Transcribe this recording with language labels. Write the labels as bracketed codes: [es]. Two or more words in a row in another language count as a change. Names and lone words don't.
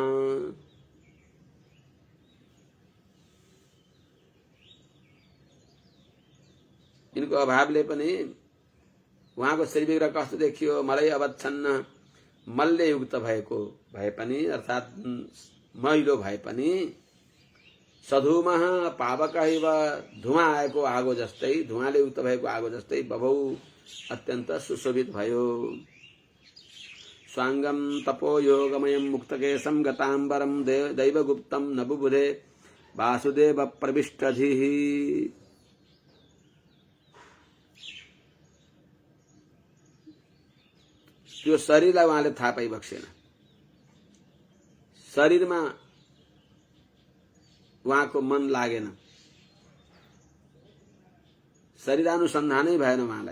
[ne] यिनको अभावले पनि उहाँको शरीर विग्रह कस्तो देखियो, [sa] मलहि अवच्छन्न, [ne] मलले युक्त भएको भए पनि अर्थात मैलो भए पनि [sa] सधुमः पावकः इव [ne] धुवा आएको आगो जस्तै, धुवाले युक्त भएको आगो जस्तै बभौ अत्यन्त सुशोभित भयो। [sa] स्वांगम तपो योगमयं मुक्तकेशं गतांबरं दैवगुप्तं न बुबुधे वासुदेव प्रविष्टधिः। [ne] त्यो शरीरलाई उहाँले थाहा पाइबक्सेन। शरीरमा उहाँको मन लागेन, शरीरानुसन्धानै भएन उहाँलाई।